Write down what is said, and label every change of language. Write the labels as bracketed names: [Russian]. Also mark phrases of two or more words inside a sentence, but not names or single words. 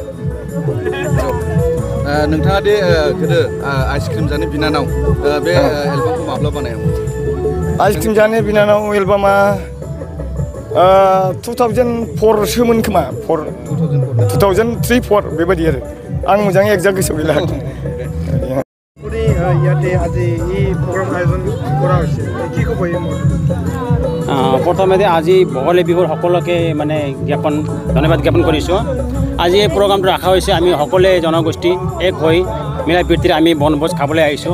[Bodo] नोंथाङा दे गोदो आइसक्रिम जानो बिनानाव बे एलबामखौ माब्ला बानायामोन आइसक्रिम जानो बिनानाव एलबामा 2004 सोमोन खोमा 2003-4 बेबायदि आरो आं मोजाङै एक्जाक्ट गोसोआव गैला [Assamese] ইয়াতে আজি এই প্ৰগ্ৰাম আয়োজন কৰা হৈছে কি ক'ব এই প্ৰথমতে আজি ভোগালী বিহুৰ সকলোকে মানে ধন্যবাদ জ্ঞাপন কৰিছোঁ। আজি এই প্ৰগ্ৰামটো ৰখা হৈছে আমি সকলোৱে জনগোষ্ঠী এক হৈ মিলা প্ৰীতিৰে আমি বনভোজ খাবলৈ আহিছোঁ।